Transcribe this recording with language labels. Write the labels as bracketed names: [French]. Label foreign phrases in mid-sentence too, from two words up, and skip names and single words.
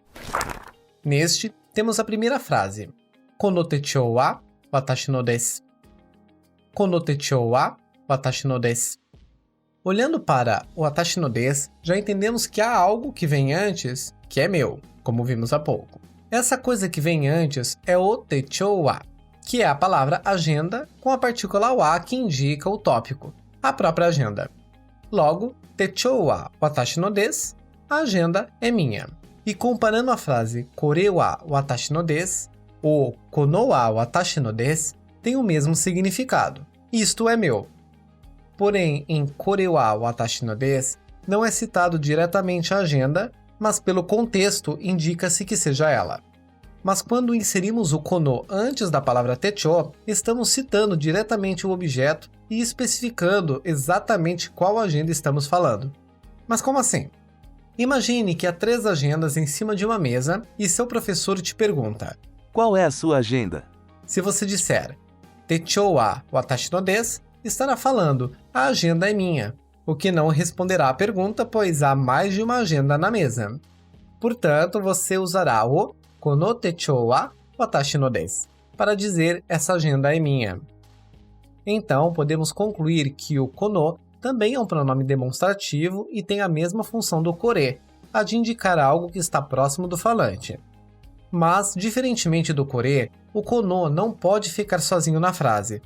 [Portuguese] Neste, temos a primeira frase. [Japanese] この手帳は私のです. この手帳は私のです. [Portuguese] Olhando para o [Japanese] 私のです, [Portuguese] já entendemos que há algo que vem antes, que é meu, como vimos há pouco. Essa coisa que vem antes é o [Japanese] 手帳は, [Portuguese] que é a palavra agenda com a partícula wa que indica o tópico, a própria agenda. Logo, [Japanese] 手帳は私のです, [Portuguese] a agenda é minha. E comparando a frase [Japanese] これは私のです, ou このは私のです, [Portuguese] tem o mesmo significado. Isto é meu. Porém, [Japanese] em これは私のです, [Portuguese] não é citado diretamente a agenda, mas pelo contexto indica-se que seja ela. Mas quando inserimos o kono antes da palavra techou, estamos citando diretamente o objeto e especificando exatamente qual agenda estamos falando. Mas como assim? Imagine que há 3 agendas em cima de uma mesa e seu professor te pergunta: Qual é a sua agenda? Se você disser [Japanese] 手帳は私のです, [Portuguese] estará falando a agenda é minha, o que não responderá à pergunta, pois há mais de uma agenda na mesa. Portanto, você usará o [Japanese] この手帳は私のです [Portuguese] para dizer essa agenda é minha. Então, podemos concluir que o kono também é um pronome demonstrativo e tem a mesma função do kore, a de indicar algo que está próximo do falante. Mas, diferentemente do kore, o kono não pode ficar sozinho na frase.